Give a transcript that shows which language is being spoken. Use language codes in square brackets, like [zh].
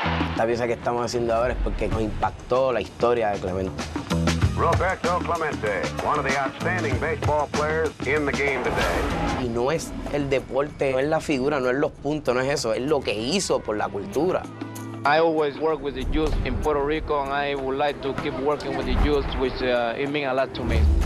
[es] Esta pieza que estamos haciendo ahora es porque nos impactó la historia de Clemente. [en] Roberto Clemente, one of the outstanding baseball players in the game today. [es] Y no es el deporte, no es la figura, no es los puntos, no es eso, es lo que hizo por la cultura. [en] I always work with the youth in Puerto Rico, and I would like to keep working with the youth, which it means a lot to me.